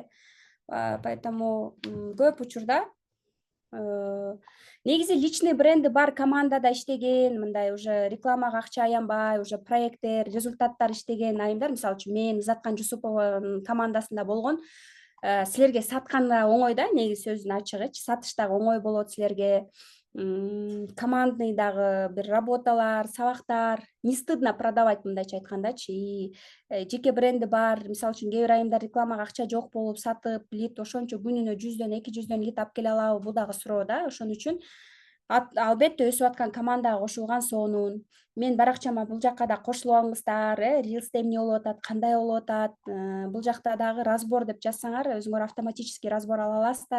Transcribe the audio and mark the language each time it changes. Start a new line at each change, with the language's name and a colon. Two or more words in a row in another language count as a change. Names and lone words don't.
Kyrgyz: Поэтому көп учурда негизи
Russian: личный бренди
Kyrgyz: бар командада иштеген, мындай уже рекламага акча аянбай, уже проекттер, результаттар иштеген айымдар, мисалы үчүн мен Изаткан Жусупованын командасында болгон, силерге сатканда оңой да, негизи сөздүн ачыгычы, сатыш дагы оңой болот силерге. Командный дагы бир работалар, сабактар,
Russian: не стыдно продавать,
Kyrgyz: мындайча айткандачы. Жеке бренди бар, мисалы үчүн кээ бир айымдар рекламага акча жок болуп сатып, лид ошончо күнүнө 100дөн 200дөн лид алып келе алабы, бул дагы суроо да. Ошон үчүн албетте өсүп аткан командага кошулган сонун. Мен баракчама бул жакка да кошулуп алыңыздар, рилсте эмне болуп атат, кандай болуп атат, бул жакта дагы разбор деп жазсаңар, өзүңөр автоматически разбор ала аласыздар.